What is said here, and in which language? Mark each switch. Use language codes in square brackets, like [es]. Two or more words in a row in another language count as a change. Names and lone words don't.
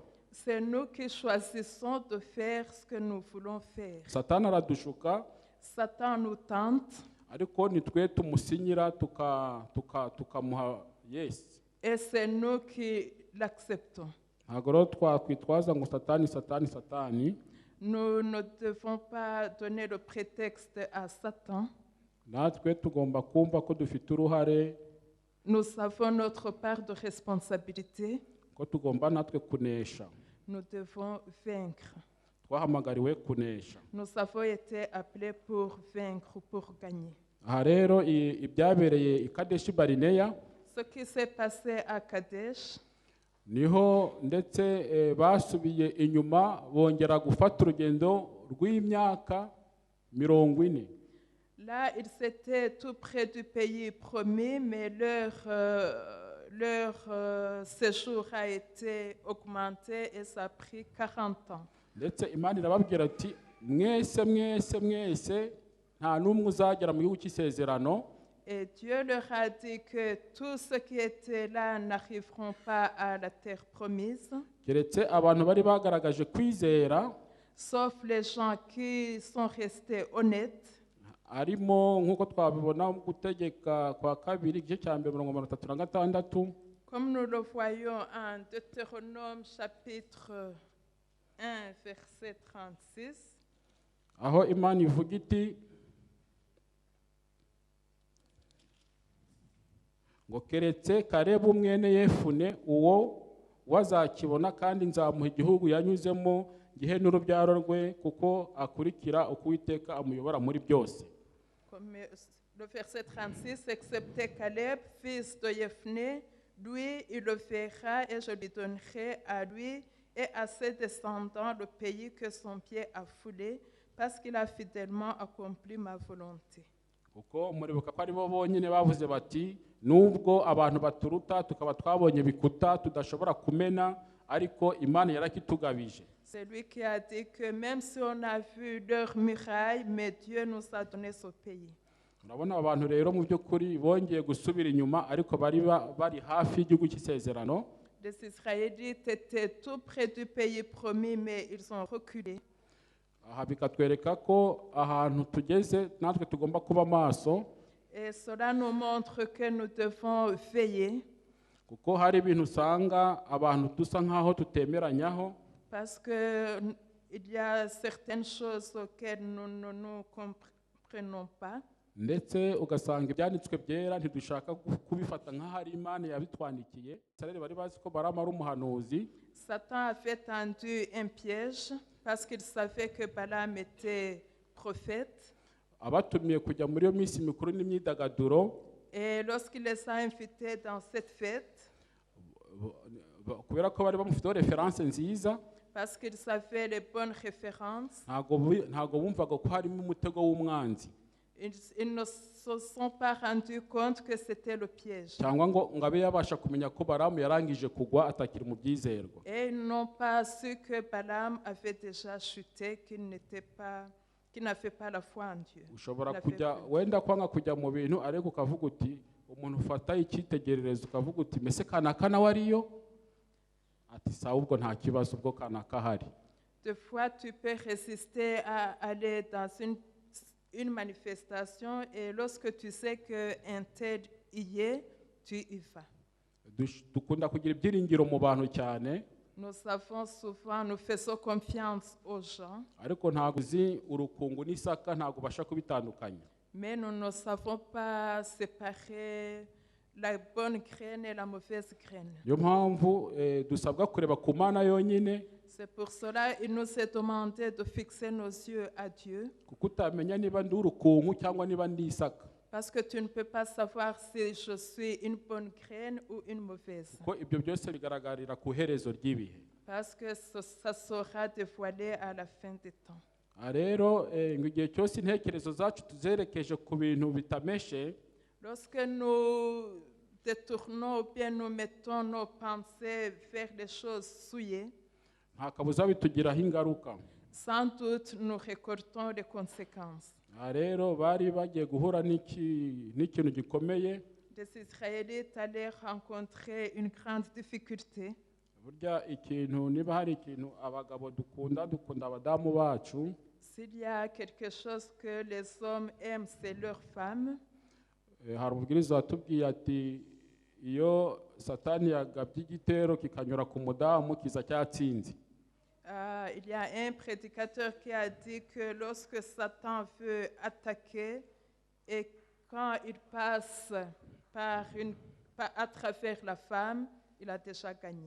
[fr] C'est nous qui choisissons de faire ce que nous voulons faire. [rw] Satani aradushuka, [fr] Satan nous tente [rw] ariko ni twe tumusinyira tukamuha yes. [fr] et c'est nous qui l'acceptons. [rw] Ntabwo rero twakwitwaza ngo Satani. [fr] Nous ne devons pas donner le prétexte à Satan. [rw] Natwe tugomba kumva ko dufite uruhare, [fr] Nous avons notre part de responsabilité. [rw] ko tugomba natwe kunesha. [fr] Nous devons vaincre. [rw] Twahamagariwe kunesha. [fr] Nous avons été appelés pour vaincre, pour gagner. [rw] Aha rero ibyabereye i Kadeshi Barineya, [fr] Ce qui s'est passé à Kadesh, [rw] niho ndetse basubiye inyuma bongera gufata urugendo rw'imyaka 40. [fr] là, ils étaient tout près du pays promis, mais leur séjour a été augmenté et ça a pris 40 ans. [rw] Ndetse Imana irababwira ati mwese nta n'umwe uzagera mu gihugu cy'isezerano. [fr] Et Dieu leur a dit que tous ceux qui étaient là n'arriveront pas à la terre promise, [rw] Keretse abantu bari bagaragaje kwizera, [fr] sauf les gens qui sont restés honnêtes. [rw] arimo nk'uko twabibona mu gutegeka kwa kabiri igice cya 36. [fr] Comme nous le voyons en Deutéronome chapitre 1, verset 36. [rw] aho Imana ivuga iti ngo keretse Kalebu mwene Yefune uwo wazakibona kandi nzamuha igihugu yanyuzemo gihe n'urubyaro rwe kuko akurikira uko Uwiteka amuyobora muri byose. [fr] Comme le verset 36, excepté Caleb, fils de Jephné, lui, il le verra et je lui donnerai à lui et à ses descendants le pays que son pied a foulé, parce qu'il a fidèlement accompli ma volonté. [rw] Kuko muribuka ko aribo bonyine bavuze bati nubwo abantu baturuta tukaba twabonye bikuta tudashobora kumena ariko Imana yarakitugabije. [fr] C'est lui qui a dit que même si on a vu leurs murailles, mais Dieu nous a donné ce pays. [rw] Urabona abantu rero mu by'ukuri bongeye gusubira inyuma ariko bari hafi y'igihugu cy'isezerano. [fr] Les Israélites étaient tout près du pays promis, mais ils ont reculé. [rw] Aha bikatwereka ko ahantu tugeze natwe tugomba kuba maso. [fr] Et cela nous montre que nous devons veiller. [rw] Kuko hari ibintu usanga abantu dusa nkaho tutemeranyaho. [fr] Parce qu'il y a certaines choses auxquelles nous ne nous comprenons pas. [rw] Ndetse ugasanga ibyanditswe byera ntidushaka kubifata nk'ahari Imana yabitwandikiye. Israeli bari bazi ko Balamu ari umuhanuzi. [fr] Satan avait tendu un piège parce qu'il savait que Balaam était prophète. [rw] Abatumiye kujya muri iyo minsi mikuru n'imyidagaduro. [fr] Et lorsqu'il les a invités dans cette fête, [rw] kubera ko bari bamufiteho reference nziza, [fr] parce qu'ils avaient les bonnes références, [rw] ntago bumvaga ko harimo umutego w'umwanzi. [fr] ils ne se sont pas rendus compte que c'était le piège. [rw] Cyangwa ngo abe yabasha kumenya ko Balamu yarangije kugwa atakiri mu byizerwa. [fr] Et ils n'ont pas su que Balaam avait déjà chuté, qu'il n'avait pas la foi en Dieu. [rw] Ushobora kujya wenda kwanga kujya mu bintu ariko ukavuga uti umuntu ufata icyitegererezo ukavuga uti mese kanaka nawe ariyo ati sawa ubwo nta kibazo ubwo kanaka hari. [fr] Des fois tu peux résister à aller dans une manifestation et lorsque tu sais qu'un tel y est, tu y vas. [rw] Dukunda kugira ibyiringiro mu bantu cyane. [fr] Nous savons souvent, nous faisons confiance aux gens. [rw] Ariko ntago uzi urukungu n'isaka ntago basha kubitandukanya. [fr] Mais nous ne savons pas séparer la bonne graine et la mauvaise graine. [rw] Yo mpamvu dusabwa kureba ku Mana yonyine. [fr] C'est pour cela il nous est demandé de fixer nos yeux à Dieu. [rw] Kuko utamenya niba ndi urukungu cyangwa niba ndi isaka. [fr] Parce que tu ne peux pas savoir si je suis une bonne graine ou une mauvaise. [rw] Kuko ibyo byose bigaragarira ku herezo ry'ibihe. [fr] Parce que ça sera dévoilé à la fin des temps. [rw] Rero ngo igihe cyose intekerezo zacu tuzerekeje ku bintu bitameshe. [fr] Lorsque nous détournons ou bien nous mettons nos pensées vers les choses souillées, [rw] nta kabuza bitugiraho ingaruka. [fr] sans doute nous récoltons les conséquences. [rw] Rero bari bagiye guhura n'ikintu gikomeye. [fr] Les Israélites allaient rencontrer une grande difficulté. [rw] Burya ikintu niba hari ikintu abagabo dukunda abadamu bacu. [fr] S'il y a quelque chose que les hommes aiment, c'est leurs femmes. [rw] Hari umubwiriza watubwiye ati iyo Satani yagabye igitero kikanyura ku mudamu kiza cyatsinze. [fr] Il y a un prédicateur qui a dit que lorsque Satan veut attaquer et quand il passe à travers la femme, il a déjà gagné.